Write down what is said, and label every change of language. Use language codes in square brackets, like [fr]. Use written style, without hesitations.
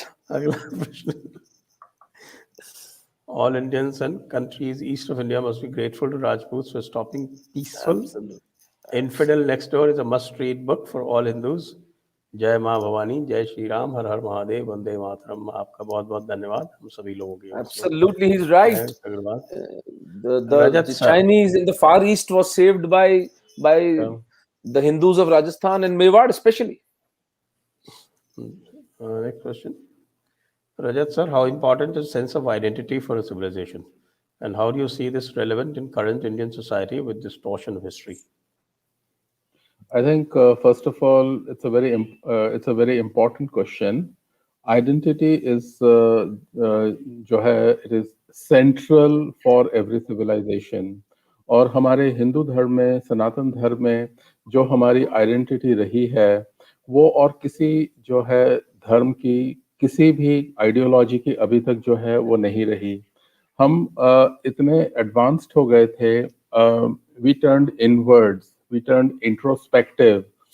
[hi] अगला प्रश्न, [en] all Indians and countries east of India must be grateful to Rajputs for stopping peaceful infidel next door is a must read book for all Hindus। [hi] जय माँ भवानी, जय श्री राम, हर हर महादेव, वंदे मातरम। आपका बहुत बहुत धन्यवाद हम सभी लोगों के। [en] Absolutely, he's right. The Chinese in the Far East was saved by the Hindus of Rajasthan and Mewar especially. Next question, Rajat sir, how important is sense of identity for a civilization, and how do you see this relevant in current Indian society with distortion of history? I think first of all, it's a very important question. Identity is जो है, it is central for every civilization. [hi] और हमारे हिंदू धर्म में, सनातन धर्म में जो हमारी आइडेंटिटी रही है, वो और किसी जो है धर्म की किसी भी आइडियोलॉजी की अभी तक जो है वो नहीं रही। हम इतने एडवांस्ड हो गए थे, [en] We turned inwards, we turned introspective.